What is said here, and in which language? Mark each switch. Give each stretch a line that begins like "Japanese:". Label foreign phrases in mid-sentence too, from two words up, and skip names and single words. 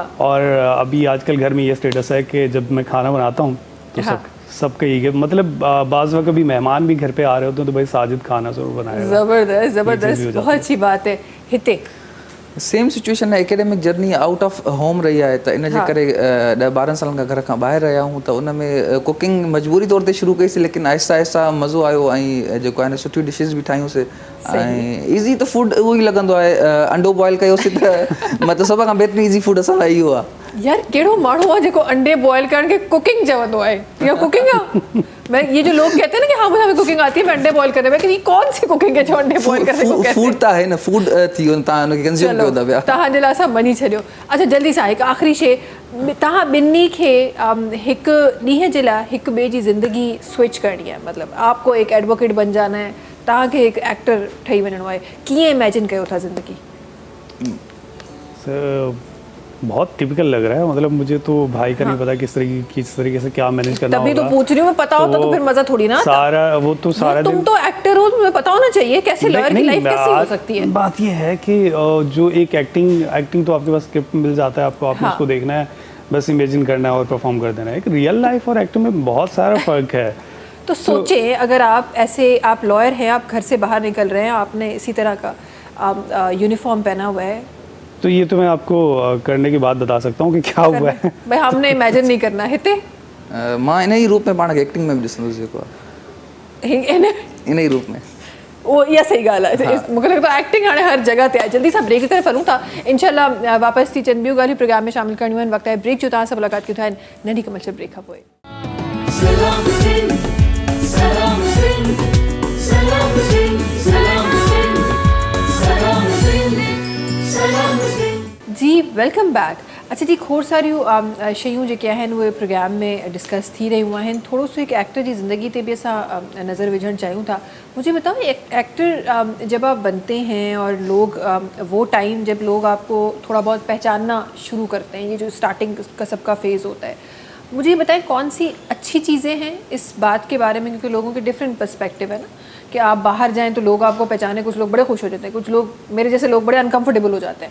Hindi: और अभी आजकल घर में ये स्टेटस है कि जब मैं खाना बनाता हूँ तो हाँ। सबका ये मतलब बाज़ वक्त भी मेहमान भी घर पे आ रहे होते हैं तो भाई साजिद खाना ज़रूर बनाएगा। ज़बरदस्त ये ज़बरदस्त, चीज़ भी हो बहुत अच्छी बात है। हिते
English: same situation
Sindhi: आहे,
English: academic journey out of home
Sindhi: रही आहे, त इन जे करे 12 सालनि खां घर खां ॿाहिरि रहिया हूं, त उन में कुकिंग मजबूरी तौर ते शुरू कईसीं, लेकिन आहिस्ता आहिस्ता मज़ो आयो ऐं जेको आहे न सुठियूं डिशिस बि ठाहियूंसीं। ऐं ईज़ी त फूड उहो ई लॻंदो आहे, अंडो बॉयल कयोसीं त मतिलबु सभ खां बहितरीनु
English: easy food
Sindhi: असां लाइ इहो आहे। यार कहिड़ो माण्हू आहे जेको अंडे बॉयल करण खे कुकिंग चवंदो आहे? या कुकिंग आहे?
Hindi: मैं ये जो लोग कहते हैं ना कि हाँ मुझे हमें कुकिंग आती है, मैं अंडे बॉयल करने में, कि ये कौन सी कुकिंग है जो अंडे बॉयल करने को कहते हैं?
Sindhi: फूड त आहे न, फूड थी वियो, तव्हां हुनखे कंज़्यूम कयो था पिया। तव्हांजे लाइ असां मञी छॾियो। अच्छा, जल्दी सां हिकु आख़िरी शइ, तव्हां ॿिन्ही खे हिकु ॾींहं जे लाइ हिकु ॿिए जी ज़िंदगी स्विच करणी आहे, मतिलबु
Hindi: आपको एक एडवोकेट बन जाना है,
Sindhi: तव्हांखे हिकु एक्टर ठही वञिणो आहे, कीअं इमेजिन कयो था ज़िंदगी?
Hindi: बहुत टिपिकल लग रहा है, मतलब मुझे तो भाई का नहीं पता किस तरीके से क्या मैनेज करना तभी होगा। तो पूछ रही हूँ मैं, पता होता तो फिर मजा थोड़ी ना आता। सारा वो तो सारा यार, तुम दिन तो एक्टर हो, तुम्हें पता होना चाहिए कैसे लॉयर की लाइफ कैसी हो सकती है। बात ये है कि जो एक एक्टिंग तो आपके पास स्क्रिप्ट मिल जाता है, आपको आपने उसको देखना है, बस इमेजिन करना है और परफॉर्म कर देना है। एक
English: real life
Hindi: और एक्टिंग में बहुत सारा फ़र्क है। तो सोचें अगर आप ऐसे, आप लॉयर हैं, आप घर से बाहर निकल रहे हैं, आपने इसी तरह का यूनिफॉर्म पहना हुआ है, तो ये तो मैं आपको करने के बाद बता सकता हूँ कि क्या हुआ है। भाई हमने इमेजिन नहीं करना हिते
Sindhi: मां इन ई रूप में पाण खे एक्टिंग में बि ॾिसंदुसि जेको आहे इन ई रूप में। वो इहा सही ॻाल्हि आहे। मूंखे लॻंदो आहे एक्टिंग हाणे हर जॻह ते आहे। जल्दी सां ब्रेक करे हलूं था, इंशाल्लाह वापसि थी अचनि ॿियूं ॻाल्हियूं प्रोग्राम में शामिल करणियूं आहिनि। वक़्तु आहे ब्रेक जो, तव्हां सां मुलाक़ात कयूं था नंढी कमर्शियल ब्रेक खां पोइ। Salam Singh, Salam Singh, Salam Singh, Salam Singh, Salam Singh, Salam Singh.
English: जी welcome back.
Sindhi: अच्छा जी, खोड़ सारियूं शयूं जेके आहिनि उहे प्रोग्राम में डिस्कस थी रहियूं आहिनि। थोरो सो हिकु एक्टर जी ज़िंदगी ते बि असां नज़र विझणु चाहियूं था।
Hindi: मुझे बताओ, एक एक्टर जब आप बनते हैं और लोग वो टाइम जब लोग आपको थोड़ा बहुत पहचानना शुरू करते हैं, ये जो स्टार्टिंग का सबका फेज़ होता है, मुझे ये बताएं कौन सी अच्छी चीज़ें हैं इस बात के बारे में, क्योंकि लोगों के डिफरेंट पर्सपेक्टिव है ना, कि आप बाहर जाएं तो लोग आपको पहचाने, कुछ लोग बड़े खुश हो जाते हैं, कुछ लोग मेरे जैसे लोग बड़े अनकंफर्टेबल हो जाते हैं।